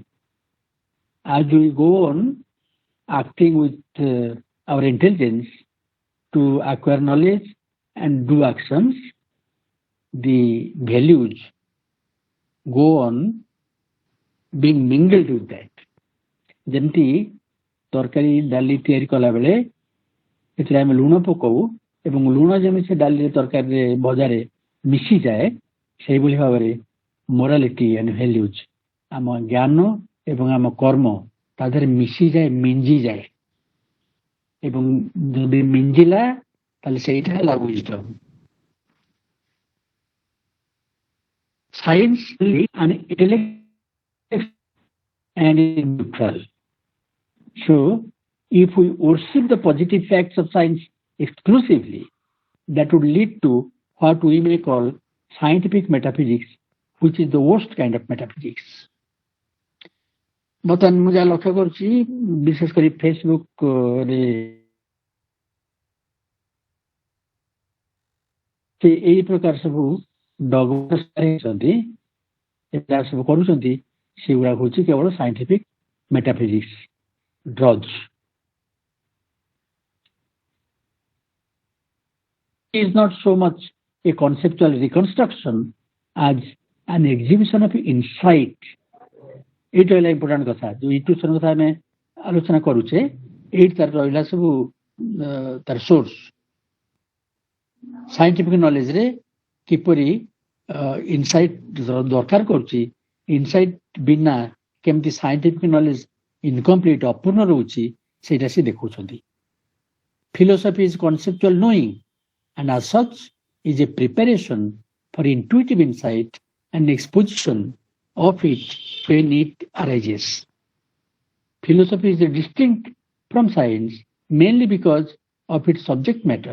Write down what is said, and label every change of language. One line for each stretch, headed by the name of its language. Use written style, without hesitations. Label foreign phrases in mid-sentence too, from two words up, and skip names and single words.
English: As we go on acting with our intelligence to acquire knowledge and do actions, the values go on being mingled with that.
Odia: ଯେମିତି ତରକାରୀ ଡାଲି ତିଆରି କଲା ବେଳେ ଏଥିରେ ଆମେ ଲୁଣ ପକାଉ ଏବଂ ଲୁଣ ଯେମିତି ସେ ଡାଲିରେ ତରକାରୀରେ ଭଜାରେ ମିଶିଯାଏ, ସେଇଭଳି ଭାବରେ
English: morality and values
Odia: ଆମ ଜ୍ଞାନ ଏବଂ ଆମ କର୍ମ ତା ଦେହରେ ମିଶିଯାଏ, ମିଞ୍ଜିଯାଏ, ଏବଂ ଯଦି ମିଞ୍ଜିଲା ତାହେଲେ ସେଇଟା ହେଲା wisdom.
English: Science is an intellect and is neutral. So, if we worship the positive facts of science exclusively, that would lead to what we may call scientific metaphysics, which is the worst kind of metaphysics.
Odia: ବର୍ତ୍ତମାନ ମୁଁ ଯାହା ଲକ୍ଷ୍ୟ କରୁଛି, ବିଶେଷ କରି ଫେସବୁକରେ ସେ ଏଇ ପ୍ରକାର ସବୁ ଡଗମାଛନ୍ତି, ଯାହା ସବୁ କରୁଛନ୍ତି ସେଗୁଡା ହଉଛି କେବଳ
English: scientific metaphysics
Odia: ଡ୍ରଜ.
English: Is not so much a conceptual reconstruction as an exhibition of insight.
Odia: ଏଇଟା ହେଲା ଇମ୍ପୋର୍ଟାଣ୍ଟ କଥା. ଯୋଉ ଇଣ୍ଟୁସନ କଥା ଆମେ ଆଲୋଚନା କରୁଛେ, ଏଇଠି ତାର ରହିଲା ସବୁ ତାର ସୋର୍ସ.
English: scientific knowledgeରେ
Odia: କିପରି insight ଦରକାର କରୁଛି, insight ବିନା କେମିତି
English: scientific knowledge incomplete
Odia: ଅପୂର୍ଣ୍ଣ ରହୁଛି ସେଇଟା ସେ ଦେଖଉଛନ୍ତି.
English: Philosophy is conceptual knowing and as such is a preparation for intuitive insight and exposition of it when it arises. Philosophy is distinct from science mainly because of its subject matter.